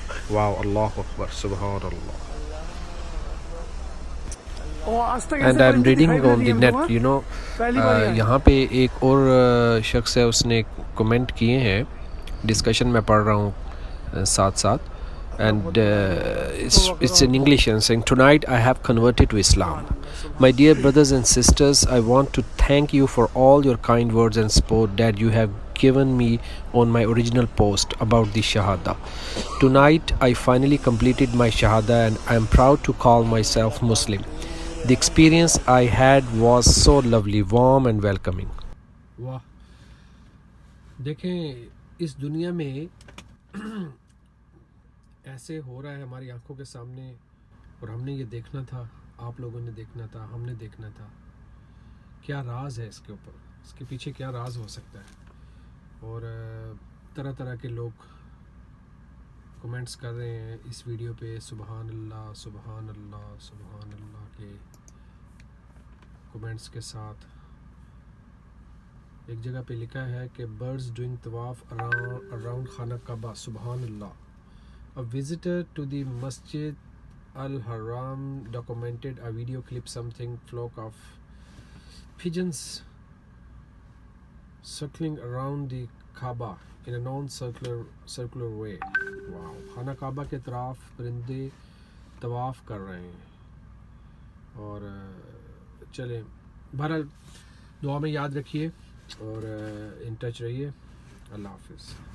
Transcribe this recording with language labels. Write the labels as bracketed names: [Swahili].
[Urdu] واو، اللہ اکبر، سبحان اللہ. [English] and I am reading on the net, you know, [Urdu] یہاں پہ ایک اور شخص ہے، اس نے کمنٹ کیے ہیں، ڈسکشن میں پڑھ رہا ہوں ساتھ ساتھ. [English] And it's in English and saying, tonight I have converted to Islam. My dear brothers and sisters, I want to thank you for all your kind words and support that you have given me on my original post about the Shahada. Tonight I finally completed my Shahada and I am proud to call myself Muslim. The experience I had was so lovely, warm and welcoming. [Urdu] واہ، دیکھیں اس دنیا میں ایسے ہو رہا ہے ہماری آنکھوں کے سامنے، اور ہم نے یہ دیکھنا تھا، آپ لوگوں نے دیکھنا تھا، ہم نے دیکھنا تھا. کیا راز ہے اس کے اوپر، اس کے پیچھے کیا راز ہو سکتا ہے. اور طرح طرح کے لوگ کمنٹس کر رہے ہیں اس ویڈیو پہ. سبحان اللہ سبحان اللہ سبحان اللہ کے کمنٹس کے ساتھ. ایک جگہ پہ لکھا ہے کہ [English] Birds doing طواف around خانہ کعبہ. [Urdu] سبحان اللہ. [English] A visitor to the Masjid Al-Haram documented a video clip something flock of pigeons circling around the Kaaba in a non-circular way. Wow. [Urdu] خانہ کعبہ کے اطراف پرندے طواف کر رہے ہیں. اور چلیں، بہرحال دعا میں یاد رکھیے اور ان ٹچ رہیے. اللہ حافظ.